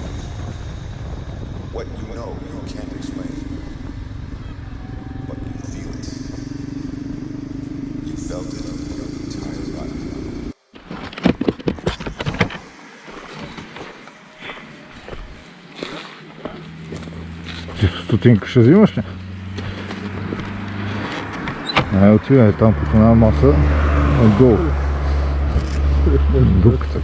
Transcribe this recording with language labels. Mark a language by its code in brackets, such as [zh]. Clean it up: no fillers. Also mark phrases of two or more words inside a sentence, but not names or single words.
[en] What you know, you can't explain. But you feel it. You felt it your entire life. [bg] Стотинка ще взимаш ли? Отиваме там по една маса отдолу. Дупката.